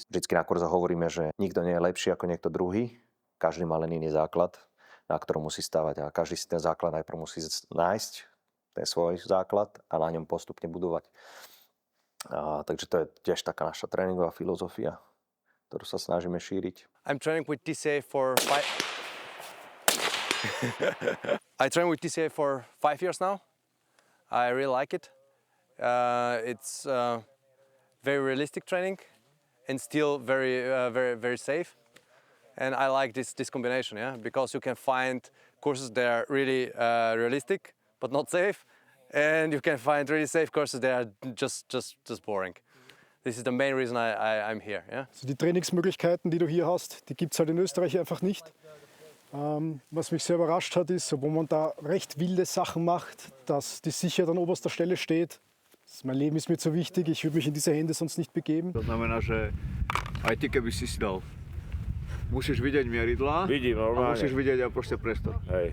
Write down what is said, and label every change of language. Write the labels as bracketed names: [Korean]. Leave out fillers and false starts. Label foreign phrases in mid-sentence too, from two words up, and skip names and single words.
[Slovak] Vždycky na kurzoch hovoríme, že nikto nie je lepší ako niekto druhý. Každý má len iný základ, na ktorom musí stavať a každý si ten základ najprv musí nájsť, ten svoj základ a na ňom postupne budovať. Takže to je tiež taká naša tréningová filozofia, ktorú sa snažíme šíriť. [English] I'm training with TCA for 5 years now. I really like it. It's very realistic training and still very safe. And I like this combination, yeah, because you can find courses that are really realistic but not safe, and you can find really safe courses that are just boring. This is the main reason I'm here, yeah. [German] Also die Trainingsmöglichkeiten, die du hier hast, die gibt es halt in Österreich einfach nicht. Was mich sehr überrascht hat, ist, obwohl man da recht wilde Sachen macht, dass die Sicherheit an oberster Stelle steht. Mein Leben ist mir zu wichtig, ich würde mich in diese Hände sonst nicht begeben. [Slovak] To znamená, že aj ty, keby si dal, musíš vidieť mieridlá a musíš vidieť aj proste priestor. Hej.